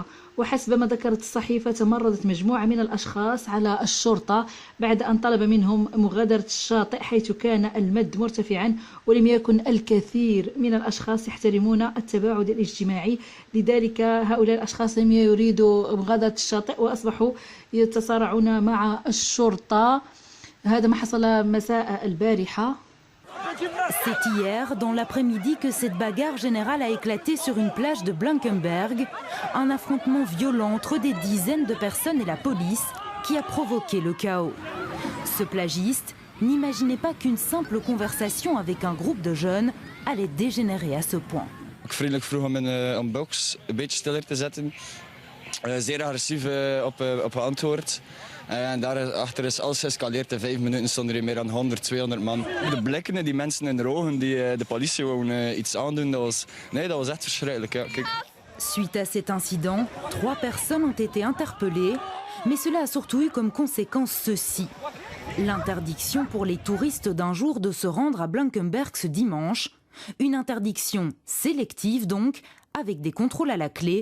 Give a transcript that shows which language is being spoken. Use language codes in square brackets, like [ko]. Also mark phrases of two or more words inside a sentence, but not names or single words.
[ar] وحسب ما ذكرت الصحيفة، تمردت مجموعة من الأشخاص على الشرطة بعد أن طلب منهم مغادرة الشاطئ، حيث كان المد مرتفعا ولم يكن الكثير من الأشخاص يحترمون التباعد الاجتماعي. لذلك هؤلاء الأشخاص لم يريدوا مغادرة الشاطئ وأصبحوا يتصارعون مع الشرطة. هذا ما حصل مساء البارحة. [fr] C'est hier, dans l'après-midi, que cette bagarre générale a éclaté sur une plage de Blankenberg. Un affrontement violent entre des dizaines de personnes et la police qui a provoqué le chaos. Ce plagiste n'imaginait pas qu'une simple conversation avec un groupe de jeunes allait dégénérer à ce point. [nl] Vriendelijk vroeg om een box een beetje stiller te zetten. Zeer agressief op geantwoord. En daarachter is alles geëscaleerd. In 5 minuten stonden er meer dan 100, 200 man. De blikken en die mensen in de ogen die de politie wouden iets aandoen, dat was echt verschrikkelijk. Ja. Kijk. [fr] Suite à cet incident, 3 personnes ont été interpellées, mais cela a surtout eu comme conséquence ceci. L'interdiction pour les touristes d'un jour de se rendre à Blankenberg ce dimanche. Une interdiction sélective donc, avec des contrôles à la clé.